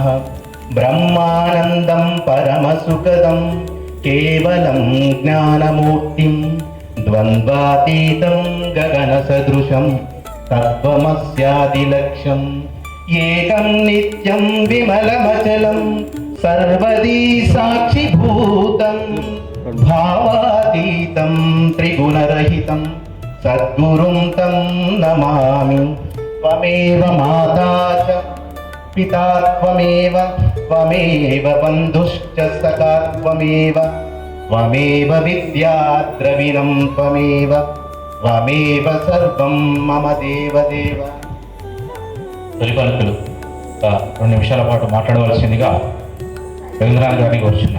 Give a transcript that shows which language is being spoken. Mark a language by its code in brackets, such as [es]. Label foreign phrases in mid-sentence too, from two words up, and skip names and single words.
[sa] బ్రహ్మానందం పరమసుఖదం కేవలం జ్ఞానమూర్తిం ద్వంద్వాతీతం గగనసదృశం తత్వమస్యాదిలక్ష్యం ఏకం నిత్యం విమలమచలం సర్వదీ సాక్షిభూతం భావాతీతం త్రిగుణరహితం సద్గురుం తం నమామి. త్వమేవ మాతా చ పితా త్వమేవ త్వమేవ బంధుశ్చ సఖా త్వమేవ త్వమేవ విద్యా ద్రవిణం త్వమేవ త్వమేవ సర్వం మమ దేవదేవ. [te] తొలిపలుకులు 2 నిమిషాల పాటు మాట్లాడవలసిందిగా రవీంద్రనాథ్ గారిని కోరుచున్నాం.